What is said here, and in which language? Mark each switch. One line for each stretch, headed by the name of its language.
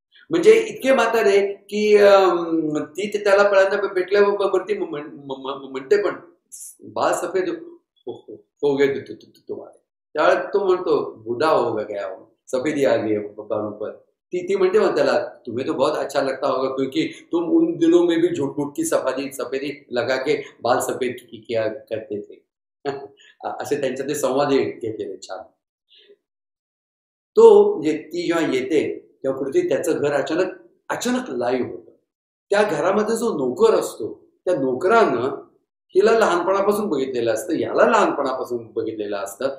Marathi: म्हणजे इतके म्हातारे की ती त्याला पहिल्यांदा भेटल्यावरती म्हणते पण
Hindi: बाल सफेद हो गए तुम्हारे,
Marathi: त्यावेळेस तो म्हणतो
Hindi: बुढ़ा हो गया हो, सफेदी आ गई है बालों पर.
Marathi: ती म्हणते मग त्याला
Hindi: तुम्हें तो बहुत अच्छा लगता होगा क्योंकि तुम उन दिनों में भी झूठ मूठ की सफेदी सफेदी लगा के बाल सफेद किया करते थे.
Marathi: असे त्यांचे ते संवाद घेतलेले छान. तो म्हणजे ती जेव्हा येते तेव्हा कुठेतरी त्याचं घर अचानक अचानक लाईव्ह होतं. त्या घरामध्ये जो नोकर असतो त्या नोकरानं हिला लहानपणापासून बघितलेलं असतं, याला लहानपणापासून बघितलेलं असतं.